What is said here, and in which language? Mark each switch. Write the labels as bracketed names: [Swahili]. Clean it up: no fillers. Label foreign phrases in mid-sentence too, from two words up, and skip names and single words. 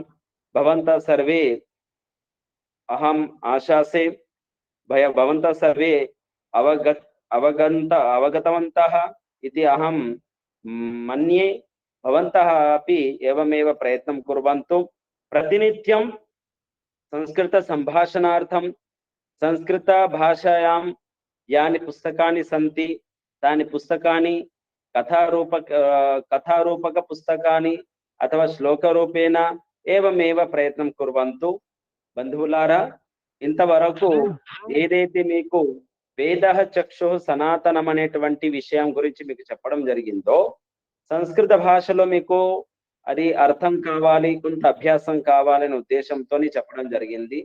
[Sanskrit] भवन्तः सर्वे, अहम् आशासे भवन्तः सर्वे अवगतवन्तः इति अहं मन्ये। भवन्तः अपि एवमेव प्रयत्नं कुर्वन्तु। प्रतिनित्यं संस्कृत संभाषणार्थं సంస్కృత భాషాయాం యాని పుస్తకాని సంతి తాని పుస్తకాని కథారూపక పుస్తకాని అథవా శ్లోకరూపేణ ఏవమేవ ప్రయత్నం కుర్వంతు. [Telugu] బంధువులారా, ఇంతవరకు ఏదైతే మీకు వేద చక్షు సనాతనం అనేటువంటి విషయం గురించి మీకు చెప్పడం జరిగిందో, సంస్కృత భాషలో మీకు అది అర్థం కావాలి, కొంత అభ్యాసం కావాలనే ఉద్దేశంతో చెప్పడం జరిగింది.